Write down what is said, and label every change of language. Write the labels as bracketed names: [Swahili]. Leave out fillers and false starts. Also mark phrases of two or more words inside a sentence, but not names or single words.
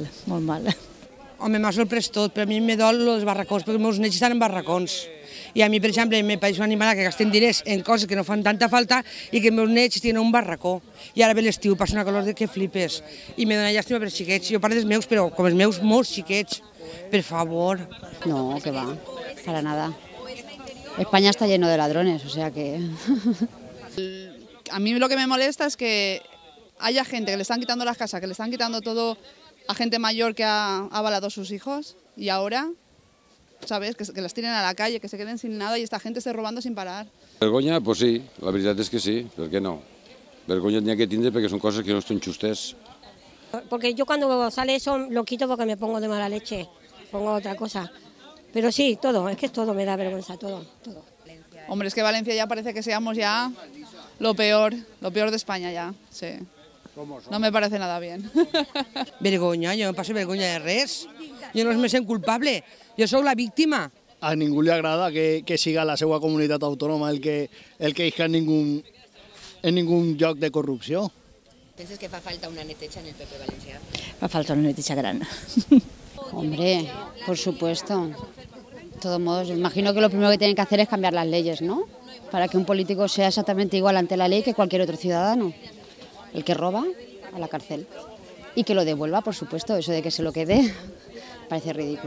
[Catalan] Home, m'ha sorprès tot, però a mi me dol els barracons, perquè els meus nets estan en barracons. I a mi, per exemple, me pareix una animalada que gasten diners en coses que no fan tanta falta i que els meus nets tenen un barracó. I ara ve l'estiu, passa una calor que flipes. I me dona llàstima per xiquets. Jo parlo dels meus, però com els meus, molts xiquets. Per favor. [Spanish] No, que va, para nada. España está lleno de ladrones, o sea que... A mí lo que me molesta es que haya gente que le están quitando las casas, que le están quitando todo a gente mayor que ha avalado a sus hijos y ahora, ¿sabes? Que las tiren a la calle, que se queden sin nada y esta gente esté robando sin parar. [Catalan] Vergonya, pues sí, la veritat és que sí, per què no? Vergonya n'hi ha que tindre perquè són coses que no estan justes. [Spanish] Porque yo cuando sale eso lo quito porque me pongo de mala leche, pongo otra cosa. Pero sí, todo, es que todo me da vergüenza, todo. Hombre, es que Valencia ya parece que seamos ya lo peor de España ya, sí. No me parece nada bien. [Catalan] Vergonya, jo no passo vergonya de res. Jo no me sent culpable, jo sóc la víctima. A ningú li agrada que siga la seva comunitat autònoma el que isca en ningún lloc de corrupció. Penses que fa falta una neteja en el PP valencià? Fa falta una neteja gran. [Spanish] Hombre, por supuesto. De todos modos, imagino que lo primero que tienen que hacer es cambiar las leyes, ¿no? Para que un político sea exactamente igual ante la ley que cualquier otro ciudadano. El que roba, a la cárcel. Y que lo devuelva, por supuesto, eso de que se lo quede, parece ridículo.